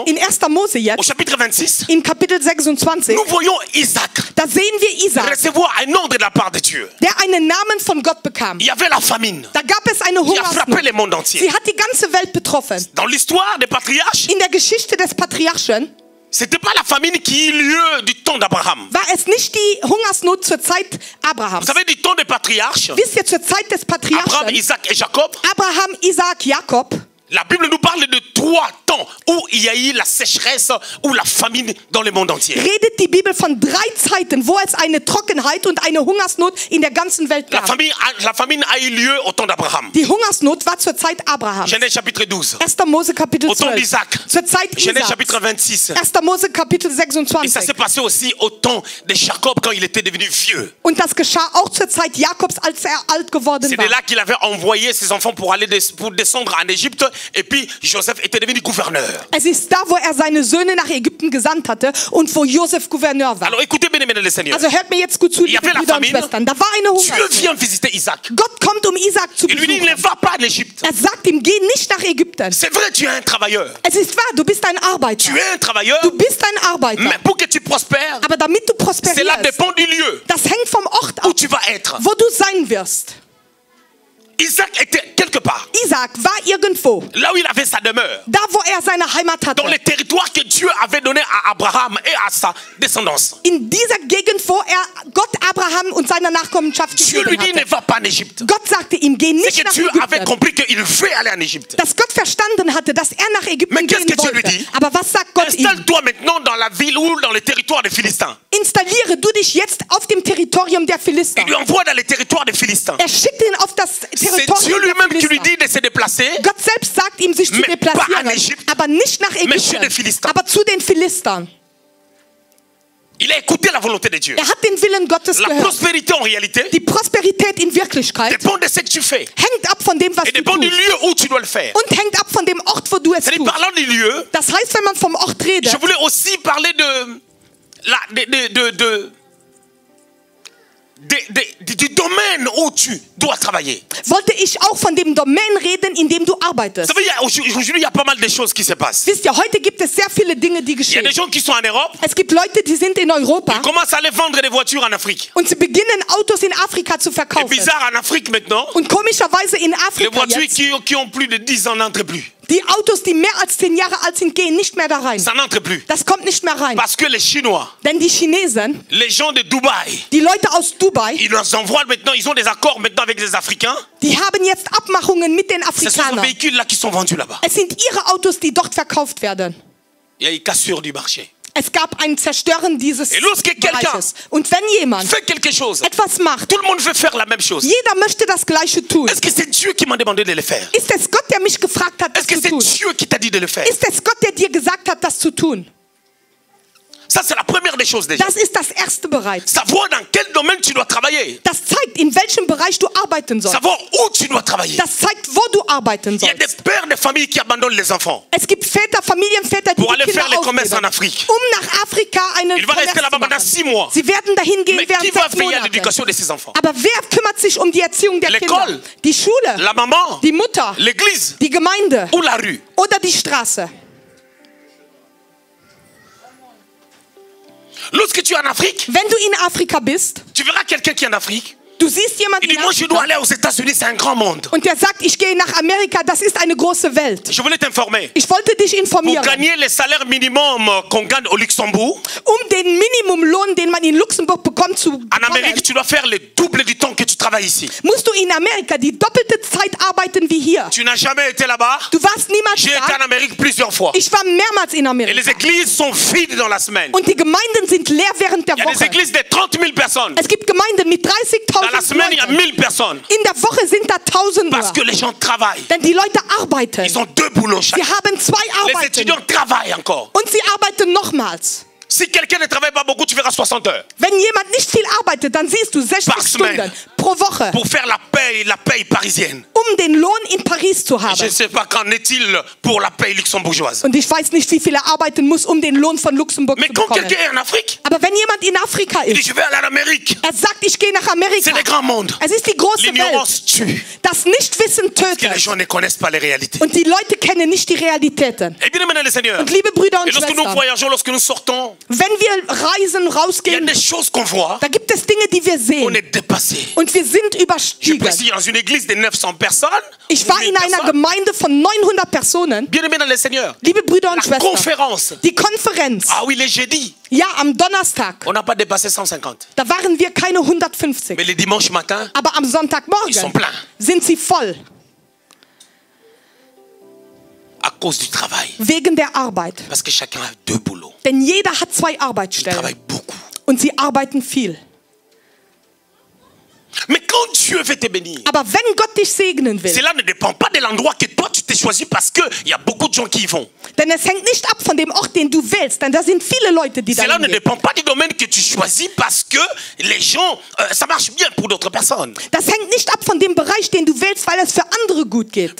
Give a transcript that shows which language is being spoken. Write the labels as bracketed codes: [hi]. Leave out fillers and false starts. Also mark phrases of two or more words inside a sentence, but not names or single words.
[de] in 1. Mose [fr] au [de] jetzt, [fr] chapitre 26, [de] in Kapitel 26, [fr] nous voyons Isaac [de] da sehen wir Isaac, [fr] recevoir un ordre de la part de Dieu. [de] der einen Namen von Gott bekam. [fr] Il y avait la famine [de] Da gab es eine [fr] qui a frappé [de] Hungersnot. [fr] le monde entier. [de] Sie hat die ganze Welt betroffen. [fr] Dans l'histoire des patriarches, [de] In der Geschichte des Patriarchen [fr] c'était pas la famine qui eut lieu du temps d'Abraham. [de] war es nicht die Hungersnot zur Zeit Abrahams. [fr] Vous savez, du temps des patriarches, [de] Wisst ihr, zur Zeit des Abraham, Patriarchen, [fr] Isaac et Jacob, [de] Abraham, Isaac, Jakob, [fr] la Bible nous parle de 3 temps où il y a eu la sécheresse ou la famine dans le monde entier. [de] redet die Bibel von 3 Zeiten, wo es eine Trockenheit und eine Hungersnot in der ganzen Welt [fr] La [de] gab. [fr] famine a eu lieu au temps d'Abraham. [de] Die Hungersnot war zur Zeit Abrahams. [fr] Genèse chapitre 12. [de] 1. Mose Kapitel [fr] Au temps [de] 12. [fr] d'Isaac. [de] Zur Zeit [fr] Genèse [de] Isaaks. [fr] chapitre 26. [de] 1. Mose Kapitel [fr] Et ça [de] 26. [fr] s'est passé aussi au temps de Jacob quand il était devenu vieux. [de] Und das geschah auch zur Zeit Jakobs, als er alt geworden [fr] C'est de [de] war. [fr] là qu'il avait envoyé ses enfants pour descendre en Égypte. Et puis Joseph était devenu gouverneur gouverneur. [de] Es ist da, wo er seine Söhne nach Ägypten gesandt hatte und wo Josef Gouverneur war. [fr] Alors écoutez bien, mesdames et Seigneur. [de] Also hört mir jetzt gut zu, [fr] Il y [de] liebe [fr] avait la [de] Brüder und [fr] famine. [de] Schwestern. Da war eine [fr] Dieu [de] Hungersnot. [fr] vient visiter Isaac. [de] Gott kommt, um Isaac zu [fr] Il lui dit, ne [de] besuchen. [fr] va pas en Égypte. [de] Er sagt ihm, geh nicht nach Ägypten. [fr] C'est vrai, tu es un travailleur. [de] Es ist wahr, du bist ein Arbeiter. [fr] Tu es un travailleur, [de] Du bist ein Arbeiter. [fr] mais pour que tu prospères, [de] Aber damit du [fr] cela [de] prosperierst, [fr] dépend du lieu [de] das hängt vom Ort [fr] où [de] ab, [fr] tu vas être. [de] wo du sein wirst. [fr] Isaac était quelque part, [de] Isaac war irgendwo, [fr] là où il avait sa demeure, [de] da wo er seine Heimat hatte. [fr] dans les territoires que Dieu avait donnés à Abraham et à sa descendance. [de] In dieser Gegend, wo Gott Abraham und seiner Nachkommenschaft [fr] Dieu lui [de] gegeben [fr] dit, ne [de] hatte. [fr] va pas en Égypte. [de] Gott sagte ihm, geh [fr] C'est [de] nicht [fr] que [de] nach [fr] Dieu avait [de] Ägypten. [fr] compris qu'il veut aller en Égypte. [de] Dass Gott verstanden hatte, dass er nach Ägypten [fr] Mais qu'est-ce [de] gehen [fr] que Dieu lui [de] wollte. [fr] dit? [de] Aber was sagt Gott ihm? [fr] Installe-toi maintenant dans la ville ou dans les territoires des Philistins. [de] Installiere du dich jetzt auf dem Territorium der Philister. [fr] Il lui envoie dans les territoires des Philistins. [de] Er schickt ihn auf das [fr] C'est Dieu [de] Territorium der [fr] lui-même qui lui [de] Philister. [fr] dit de se déplacer. [de] Gott selbst sagt ihm, sich zu [fr] Mais pas en [de] deplacieren, [fr] Égypte, [de] aber nicht nach [fr] mais chez les [de] Ägypten, [fr] Philistins. [de] aber zu den Philistern. [fr] Il a écouté la volonté de Dieu. [de] Er hat den Willen Gottes [fr] La [de] gehört. [fr] prospérité en réalité [de] Die Prosperität in Wirklichkeit [fr] dépend de ce que tu fais [de] hängt ab von dem, was [fr] et [de] du [fr] dépend du [de] tust. [fr] lieu où tu dois le faire. [de] Und hängt ab von dem Ort, wo du es [fr] C'est-à-dire, [de] tust. [fr] parlant du lieu, [de] Das heißt, wenn man vom Ort redet, [fr] je voulais aussi parler du domaine où tu dois travailler. [de] wollte ich auch von dem Domain reden, in dem du arbeitest. [fr] Vous savez, aujourd'hui, il y a pas mal de choses qui se passent. [de] Wisst ihr, heute gibt es sehr viele Dinge, die [fr] Il y a [de] geschehen. [fr] des gens qui sont en Europe, [de] Es gibt Leute, die sind in Europa [fr] ils commencent à aller vendre des voitures en Afrique. [de] und sie beginnen, Autos in Afrika zu [fr] C'est [de] verkaufen. [fr] bizarre, en Afrique maintenant, [de] Und komischerweise in [fr] les [de] Afrika [fr] voitures [de] jetzt, [fr] qui ont plus de 10 ans n'entrent plus. [de] die Autos, die mehr als 10 Jahre alt sind, gehen nicht mehr da rein. [fr] Ça n'entre plus. [de] Das kommt nicht mehr rein. [fr] Parce que les Chinois, [de] Denn die Chinesen, [fr] les gens de Dubaï, [de] die Leute aus Dubai, [fr] ils nous envoient maintenant, ils ont des accords maintenant avec les Africains. [de] die haben jetzt Abmachungen mit den [fr] Ce sont ces [de] Afrikanern. [fr] véhicules-là qui sont vendus là-bas. [de] Es sind ihre Autos, die dort verkauft werden. [fr] Il y a une cassure du marché. [de] Es gab ein Zerstören dieses [fr] Et lorsque quelqu'un [de] Bereiches. Und wenn jemand [fr] fait quelque chose, [de] etwas macht, [fr] tout le monde veut faire la même chose. [de] jeder möchte das Gleiche tun. [fr] Est-ce que c'est Dieu qui m'a demandé de le faire? [de] Ist es Gott, der mich gefragt hat, das [fr] Est-ce que [de] zu [fr] c'est [de] tun? [fr] Dieu qui t'a dit de le faire? [de] Ist es Gott, der dir gesagt hat, das zu tun? [fr] Ça, c'est la première des choses déjà. [de] Das ist das Erste bereits. [fr] Savoir dans quel domaine tu dois travailler. [de] Das zeigt, in welchem Bereich du arbeiten sollst. [fr] Savoir où tu dois travailler. [de] Das zeigt, wo du arbeiten [fr] Il y a des [de] sollst. [fr] pères de famille qui abandonnent les enfants [de] Es gibt Väter, Familienväter, die [fr] pour [de] die [fr] aller [de] Kinder [fr] faire les commerces en [de] aufgeben, [fr] Afrique. [de] nach Afrika eine [fr] Il va rester [de] Commerce [fr] là-bas [de] zu [fr] pendant [de] machen. [fr] 6 mois. [de] Sie werden dahin gehen [fr] Mais qui [de] während [fr] va [de] 6 [fr] payer [de] Monaten. [fr] l'éducation de ces enfants? [de] Aber wer kümmert sich um die Erziehung der [fr] L'école. [de] Kinder? Die Schule, [fr] La maman, [de] die Mutter, [fr] l'église [de] die Gemeinde [fr] ou la rue? [de] oder die Straße. [fr] Lorsque tu es en Afrique, [de] Wenn du in Afrika bist, [fr] tu verras quelqu'un qui est en Afrique. [de] du siehst jemanden [fr] Il dit, [de] in [fr] moi je dois [de] Afrika [fr] aller aux États-Unis, c'est un grand monde. [de] und der sagt, ich gehe nach Amerika, das ist eine große Welt. [fr] Je voulais t'informer. [de] Ich wollte dich [fr] Pour [de] informieren. [fr] gagner le salaire minimum qu'on gagne au Luxembourg, [de] Den Minimumlohn, den man in Luxemburg bekommt, zu [fr] en [de] bekommen, [fr] Amérique, tu dois faire le double du temps que tu travailles ici. [de] musst du in Amerika die doppelte Zeit arbeiten wie hier. [fr] Tu n'as jamais été là-bas. [de] Du warst niemals [fr] J'ai été en [de] da. [fr] Amérique plusieurs fois. [de] Ich war mehrmals in [fr] Et [de] Amerika. [fr] les églises sont vides dans la semaine. [de] Und die Gemeinden sind leer während der [fr] Il y a des [de] Woche. [fr] églises de 30 000 personnes. [de] Es gibt Gemeinden mit [fr] Dans la [de] 30.000 [fr] semaine, il y a [de] Leuten. [fr] 1000 personnes. [de] In der Woche sind da Tausende. [fr] Parce que les gens travaillent. [de] Denn die Leute arbeiten. [fr] Ils ont 2 boulots [de] Sie [fr] chacun. [de] haben 2 [fr] Les [de] Arbeiten. [fr] étudiants travaillent encore. [de] Und sie arbeiten nochmals. [fr] Si quelqu'un ne travaille pas beaucoup, tu verras 60 heures. [de] Wenn jemand nicht viel arbeitet, dann siehst du 60 [fr] Par semaine. [de] Stunden pro Woche, [fr] Pour faire la paye parisienne. [de] den Lohn in Paris zu [fr] Je ne [de] haben. [fr] sais pas qu'en est-il pour la paye luxembourgeoise. [de] Und ich weiß nicht, wie viel er arbeiten muss, um den Lohn von Luxemburg [fr] Mais [de] zu [fr] quand [de] bekommen. [fr] quelqu'un est en Afrique, [de] Aber wenn jemand in Afrika [fr] il dit [de] ist, [fr] je vais aller en Amérique. [de] er sagt, ich gehe nach [fr] C'est [de] Amerika. [fr] le grand monde. [de] Es ist die große Welt. [fr] L'ignorance tue. [de] Das Nichtwissen [fr] Que les [de] tötet. [fr] gens ne connaissent pas les réalités. [de] Und die Leute kennen nicht die Realitäten. [fr] Et bien maintenant, les seigneurs. [de] Und liebe Brüder und [fr] Et lorsque nous [de] Schwestern, [fr] voyageons, lorsque nous sortons, [de] wenn wir reisen, [fr] il y a [de] rausgehen, [fr] des choses qu'on voit. [de] da gibt es Dinge, die wir [fr] On [de] sehen. [fr] est dépassé. [de] Und wir sind [fr] Je [de] überstiegen. [fr] précise dans une église de 900 personnes. [de] Ich war in einer Gemeinde von 900 Personen. [fr] Bien aimé dans les seigneurs. [de] Liebe Brüder und [fr] La [de] Schwestern, [fr] conférence. [de] die Konferenz, [fr] Ah oui, les jeudis. [de] ja, am Donnerstag, [fr] On n'a pas dépassé 150. [de] da waren wir keine 150. [fr] Mais les dimanches matin, [de] Aber am [fr] Ils sont [de] Sonntagmorgen [fr] pleins. [de] sind sie voll, [fr] à cause du travail. [de] wegen der Arbeit. [fr] Parce que chacun a 2 boulots. [de] Denn jeder hat 2 [fr] Ils [de] Arbeitsstellen [fr] travaillent beaucoup. [de] und sie arbeiten viel. [fr] Mais quand Dieu veut te bénir, [de] Aber wenn Gott dich segnen will, [fr] cela ne dépend pas de l'endroit que toi tu t'es choisi parce qu'il y a beaucoup de gens qui y vont. [de] denn es hängt nicht ab von dem Ort, den du wählst, denn da sind viele Leute, die da [fr] Cela ne [de] hingehen. [fr] dépend pas du domaine que tu choisis parce que les gens, ça marche bien pour d'autres personnes. [de] Das hängt nicht ab von dem Bereich, den du wählst, weil es für andere gut geht.